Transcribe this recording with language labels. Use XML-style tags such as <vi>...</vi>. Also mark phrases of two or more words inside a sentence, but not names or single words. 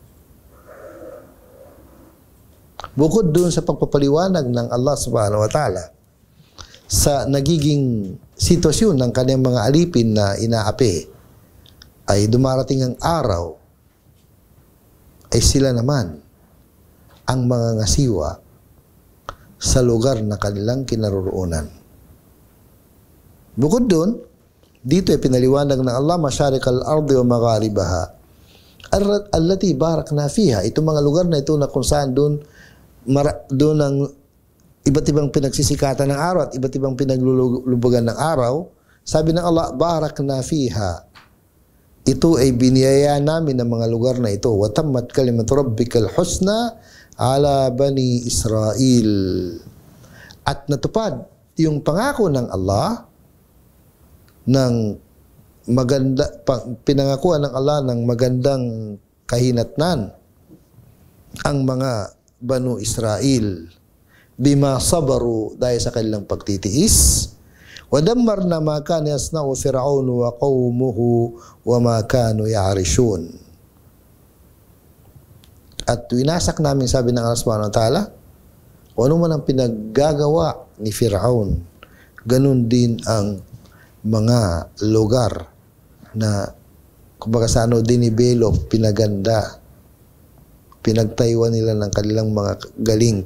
<tl>Bukod doon sa pagpapaliwanag ng Allah</tl> <ar>سبحانه وتعالى</ar> <tl>sa nagiging sitwasyon ng kanyang mga alipin na inaapi, ay dumarating ang araw ay sila naman ang mga ngasiwa sa lugar na kanilang kinaroroonan. Bukod doon, dito ay pinaliwanag ng Allah,</tl> <ar>مشارق الأرض ومغاربها التي باركنا فيها.</ar> <tl>Itong mga lugar na ito na kung saan doon ang iba't ibang pinagsisikatan ng araw at iba't ibang pinaglulubugan ng araw, sabi ng Allah,</tl> <ar>باركنا فيها.</ar> <tl>Ito ay biniyaya namin ng mga lugar na ito.</tl> <ar>وتمت كلمة ربك الحسنى على بني إسرائيل.</ar> <tl>At natupad yung pangako ng Allah ng pinangakuan ng Allah ng magandang kahinatnan ang mga Banu Israel</tl> <ar>بما صبروا,</ar> <tl>dahil sa kanilang pagtitiis.</tl> <ar>ودمرنا ما كان يصنع فرعون وقومه وما كانوا يعرشون.</ar> <tl>At winasak namin, sabi ng Allah</tl> <ar>سبحانه وتعالى,</ar> <tl>kung ano man ang pinaggagawa ni Fir'aun, ganun din ang mga lugar na kumbaga sa dinivelop, pinaganda Pinagtayuan nila ng kanilang mga galing.</tl>